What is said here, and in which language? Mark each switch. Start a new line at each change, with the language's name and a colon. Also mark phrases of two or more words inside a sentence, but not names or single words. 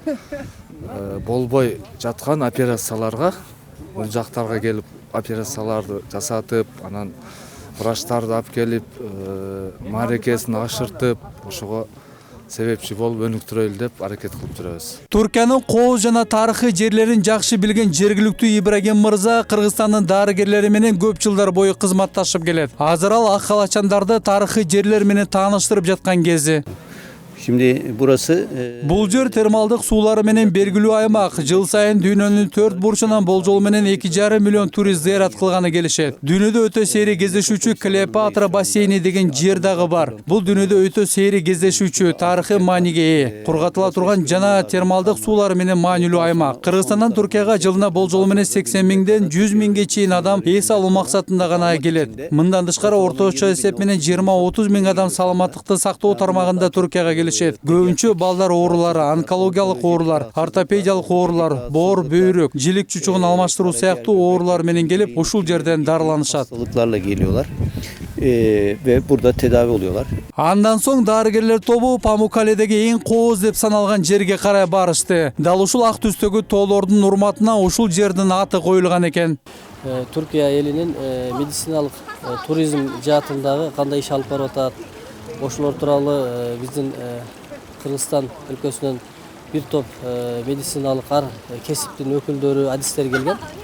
Kyrgyz: болбой жаткан операцияларга бул жактарга келип операцияларды жасатып, анан врачтарды алып келип, маарекесин ашыртып, ошого себепчи болуп өнүктүрөлү деп аракет кылып жүрөбүз. Түркиянын кооз жана тарыхый жерлерин жакшы билген жергиликтүү Ибрагим мырза Кыргызстандын дарыгерлери менен көп жылдар бою кызматташып келет. Азыр ал ак калачандарды тарыхый жерлер менен тааныштырып жаткан кези.
Turkish: Şimdi burası
Kyrgyz: Бул жер термалдык суулары менен белгилүү аймак. Жыл сайын дүйнөнүн 4 бурчунан болжол менен 2,5 миллион турист зыярат кылганы келишет. Дүйнөдө өтө сейри кездешүүчү Клеопатра бассейни деген жер дагы бар. Бул дүйнөдө өтө сейри кездешүүчү, тарыхый мааниге ээ. Кургатыла турган жана термалдык суулары менен маанилүү аймак. Кыргызстандан Түркияга жылына болжол менен 80 миңден 100 миңге чейин адам эс алуу максатында гана келет. Мындан тышкары орточо эсеп менен 20-30 миң адам саламаттыкты сактоо тармагында Түркияга келишет. Көбүнчө балдар оорулары, онкологиялык оорулар, ортопедиялык оорулар, боор, бөйрөк, жилик чучугун алмаштыруу сыяктуу оорулар менен келип, ушул жерден дарыланышат.
Turkish: hastalıklarla geliyorlar ve burada tedavi oluyorlar.
Kyrgyz: Андан соң дарыгерлер тобу Памуккаледеги эң кооз деп саналган жерге карай барышты. Дал ушул ак түстөгү тоолордун урматына ушул жердин аты коюлган экен. Түркия элинин медициналык туризм жаатындагы кандай иш алып барып атат, ошолор тууралуу биздин Кыргызстан өлкөсүнөн бир топ медициналык ар кесиптин өкүлдөрү, адистер келген.